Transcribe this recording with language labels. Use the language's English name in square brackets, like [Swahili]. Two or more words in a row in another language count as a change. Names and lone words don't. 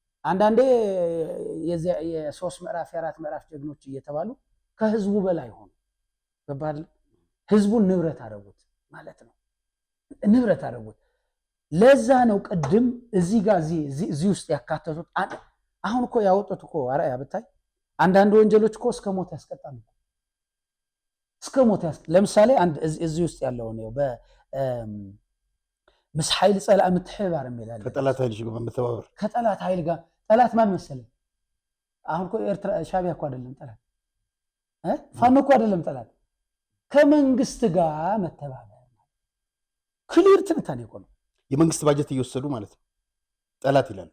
[Amharic] አንዳንዴ የሶስት ምዕራፍ የአራት ምዕራፍ ጀግኖች እየተባሉ ከህዝቡ በላይ ሆኑ። ገባል ህዝቡን ንብረት አደረጉት ማለት ነው። ንብረት አደረጉት። ለዛ ነው ቅድም እዚህ ጋር እዚህ ውስጥ ያካተቱት። አሁን እኮ ያወጡት እኮ አራያ ብታይ አንዳንድ ወንጀሎች እኮ እስከ ሞት ያስቀጣሉ። እስከ ሞት ለምሳሌ አንድ እዚህ ውስጥ ያለው ነው [Tigrinya] ምስ ኃይል ጸላእ ምትሕባር [Amharic] የሚላል ከጠላት ኃይል ጋር መተባበር ከጠላት ኃይል ጋር ጠላት ማን መሰለህ? አሁን እኮ ኤርትራ ሻዕቢያ እኮ አይደለም ጠላት ፋኖ እኮ አይደለም ጠላት ከመንግስት ጋር መተባበር ክሊር ትንታኔ እኮ ነው። የመንግስት ባጀት እየወሰዱ ማለት ነው ጠላት ይላሉ።